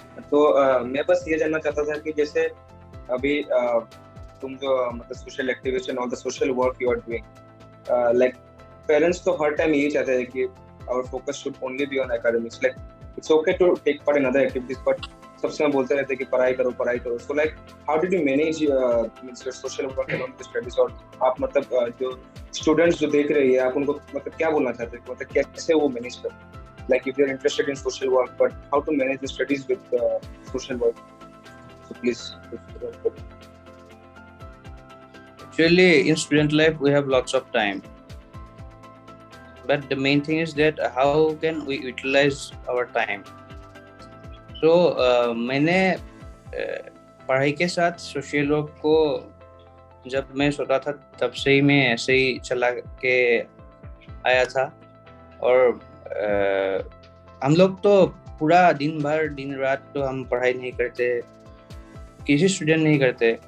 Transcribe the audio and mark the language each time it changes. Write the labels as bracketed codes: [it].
[hi] तो मैं बस ये जानना चाहता था कि जैसे अभी तुम जो मतलब [en] social activist और the social work you are doing, like parents [hi] तो हर टाइम यही चाहते हैं कि [en] our focus should only be on academics, like it's okay to take part in other activities, but [hi] सब समय बोलते रहते हैं कि पढ़ाई करो। [en] So like how did you manage your social work along with studies? [hi] और आप मतलब जो स्टूडेंट्स जो देख रहे हैं, आप उनको मतलब क्या बोलना चाहते हैं, मतलब कैसे वो मैनेज करें? [en] Like if you're interested in social work, but how to manage the studies with social work? So please. Actually, in student life, we have lots of time. But the main thing is that how can we utilize our time? [hi] So, मैंने पढ़ाई के साथ social work को जब मैं सोचा था, तब से ही मैं ऐसे ही चला के आया था। और हम लोग तो पूरा दिन रात तो हम पढ़ाई नहीं करते, किसी स्टूडेंट नहीं करते।